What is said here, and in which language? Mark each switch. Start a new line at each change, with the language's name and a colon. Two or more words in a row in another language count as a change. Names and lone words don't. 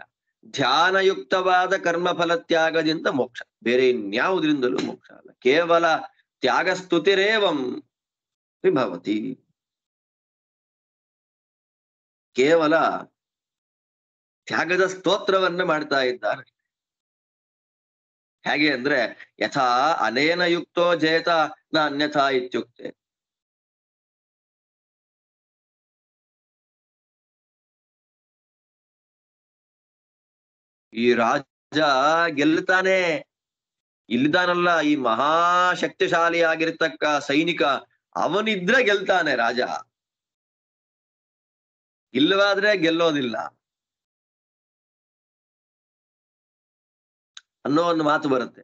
Kannada: ಧ್ಯಾನಯುಕ್ತವಾದ ಕರ್ಮಫಲ ತ್ಯಾಗದಿಂದ ಮೋಕ್ಷ, ಬೇರೆ ಇನ್ಯಾವುದರಿಂದಲೂ ಮೋಕ್ಷ ಅಲ್ಲ.
Sanskrit: ಕೇವಲ ತ್ಯಾಗ ಸ್ತುತಿರೇವಂ ವಿಭವತಿ.
Kannada: ಕೇವಲ ತ್ಯಾಗದ ಸ್ತೋತ್ರವನ್ನ ಮಾಡ್ತಾ ಇದ್ದಾರೆ. ಹೇಗೆ ಅಂದ್ರೆ
Sanskrit: ಯಥಾ ಅನೇನ ಯುಕ್ತೋ ಜೇತ ನ ಅನ್ಯಥಾ ಇತ್ಯುಕ್ತೆ.
Kannada: ಈ ರಾಜ ಗೆಲ್ತಾನೆ, ಇಲ್ಲಿದಾನಲ್ಲ ಈ ಮಹಾಶಕ್ತಿಶಾಲಿ ಆಗಿರ್ತಕ್ಕ ಸೈನಿಕ, ಅವನಿದ್ರೆ ಗೆಲ್ತಾನೆ ರಾಜ, ಇಲ್ಲವಾದ್ರೆ ಗೆಲ್ಲೋದಿಲ್ಲ ಅನ್ನೋ ಒಂದು ಮಾತು ಬರುತ್ತೆ.